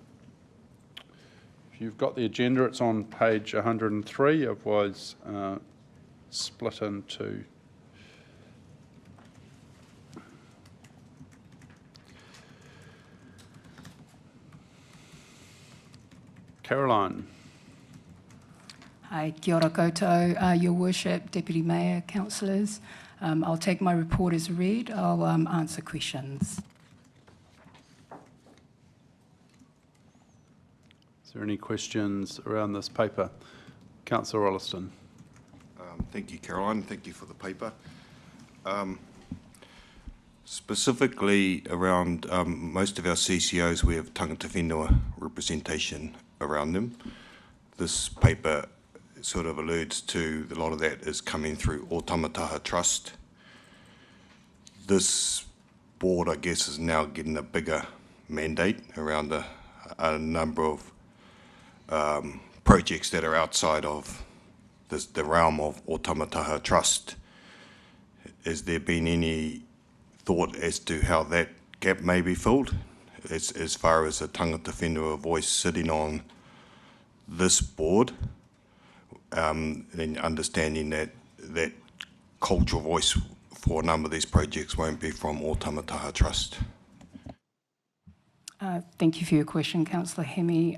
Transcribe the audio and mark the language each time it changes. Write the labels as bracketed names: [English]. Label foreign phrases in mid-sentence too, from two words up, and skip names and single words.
[English] If you've got the agenda, it's on page 103. It was split into Caroline. [Māori] Hi, kia ora koutou, [English] Your Worship, Deputy Mayor, councillors. I'll take my report as read. I'll answer questions. Is there any questions around this paper? Councillor Rolleston. Thank you, Caroline. Thank you for the paper. Specifically around most of our CCOs, we have [Māori] tangata whenua [English] representation around them. This paper sort of alludes to a lot of that is coming through O Tamataha Trust. This board, I guess, is now getting a bigger mandate around a number of projects that are outside of the realm of O Tamataha Trust. Has there been any thought as to how that gap may be filled, as far as a [Māori] tangata whenua [English] voice sitting on this board, and understanding that cultural voice for a number of these projects won't be from O Tamataha Trust? Thank you for your question, Councillor Hemi.